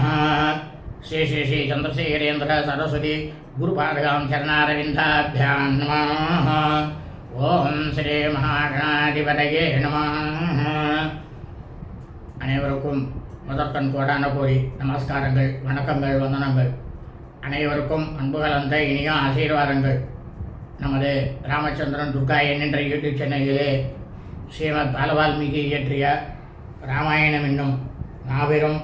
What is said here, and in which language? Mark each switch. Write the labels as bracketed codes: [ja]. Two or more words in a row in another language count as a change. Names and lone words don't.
[sa] श्री श्री श्री चंद्रशेखरेन्द्र सरस्वती गुरुपादगां चरणारविन्दाभ्यां नमः। ओम श्री महागणाधिपतये नमः। [ta] அனைவருக்கும் முதற்கண் கோடான கோடி நமஸ்காரங்கள், வணக்கங்கள், வந்தனங்கள். அனைவருக்கும் அன்பு கலந்த இனிய ஆசீர்வாதங்கள். நமது ராமச்சந்திரன் துர்கா என்கின்ற யூடியூப் சேனலிலே ஸ்ரீமத் பாலவால்மீகி இயற்றிய ராமாயணம் என்னும் மாபெரும்